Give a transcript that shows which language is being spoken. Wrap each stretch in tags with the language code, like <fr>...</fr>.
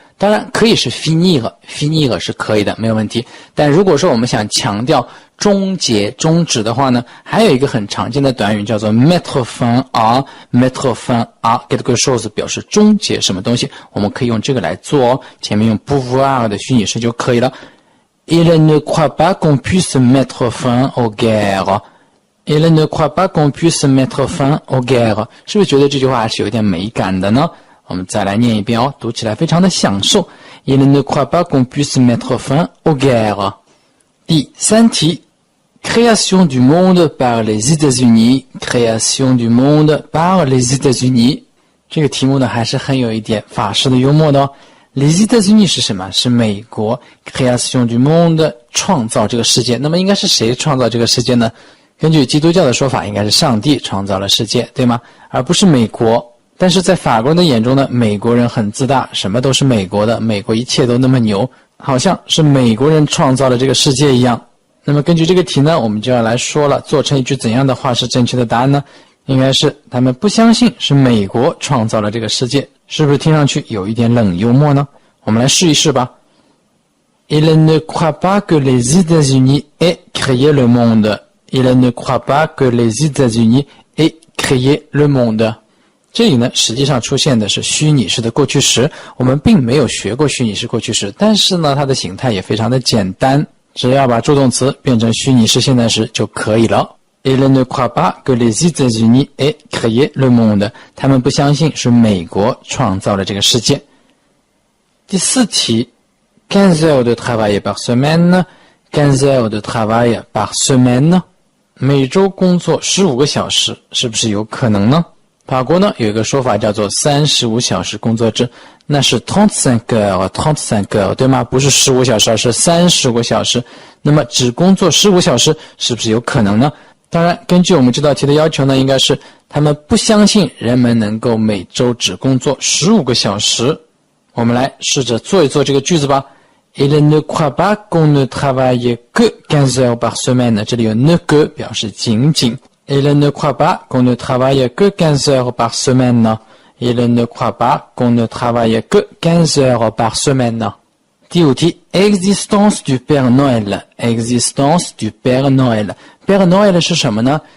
<zh>当然可以是 finir 是可以的，没有问题。但如果说我们想强调终结、终止的话呢，还有一个很常见的短语叫做</zh> <fr>mettre fin à quelque chose</fr> <zh>表示终结什么东西，我们可以用这个来做哦。前面用 pouvoir 的虚拟式就可以了。</zh> <fr>Il ne croit pas qu'on puisse mettre fin aux guerres. Il ne croit pas qu'on puisse mettre fin aux guerres.</fr> <zh>是不是觉得这句话还是有点美感的呢？我们再来念一遍哦，读起来非常的享受。</zh> <fr>Il ne croit pas qu'on puisse mettre fin aux guerres.</fr> <zh>第三题</zh> <fr>Création du monde par les États-Unis. Création du monde par les États-Unis.</fr> <zh>这个题目呢还是很有一点法式的幽默的哦。 Les États-Unis 是什么？是美国。</zh> <fr>Création du monde</fr> <zh>创造这个世界。那么应该是谁创造这个世界呢？根据基督教的说法，应该是上帝创造了世界，对吗？而不是美国。但是在法国人的眼中呢，美国人很自大，什么都是美国的，美国一切都那么牛，好像是美国人创造了这个世界一样。那么根据这个题呢，我们就要来说了，做成一句怎样的话是正确的答案呢？应该是他们不相信是美国创造了这个世界，是不是听上去有一点冷幽默呢？我们来试一试吧。</zh> <fr>Il ne croit pas que les États-Unis aient créé le monde. Il ne croit pas que les États-Unis aient créé le monde.</fr> <zh>这里呢，实际上出现的是虚拟式的过去时，我们并没有学过虚拟式过去时，但是呢，它的形态也非常的简单，只要把助动词变成虚拟式现在时就可以了。</zh> <fr>Il ne croit pas que les États-Unis aient créé le monde.</fr> <zh>他们不相信是美国创造了这个世界。第四题</zh> <fr>15 heures de travail par semaine. 15 heures de travail par semaine.</fr> <zh>每周工作15个小时，是不是有可能呢？法国呢有一个说法叫做35小时工作制，那是</zh> <fr>35 heures，</fr> <zh>对吗？不是15小时，而是35个小时。那么只工作15小时，是不是有可能呢？当然，根据我们这道题的要求呢，应该是他们不相信人们能够每周只工作15个小时。我们来试着做一做这个句子吧。</zh> <fr>Il ne croit pas qu'on ne travaille que 15 heures par semaine.</fr> <zh>这里有 ne que 表示仅仅。</zh> <fr>Il ne croit pas qu'on ne travaille que 15 heures par semaine. Il ne croit pas qu'on ne travaille que 15 heures par semaine.</fr> <zh>第五题</zh> <fr>Existence du Père Noël. Existence du Père Noël.</fr> <zh>Père Noël 是什么呢？</zh>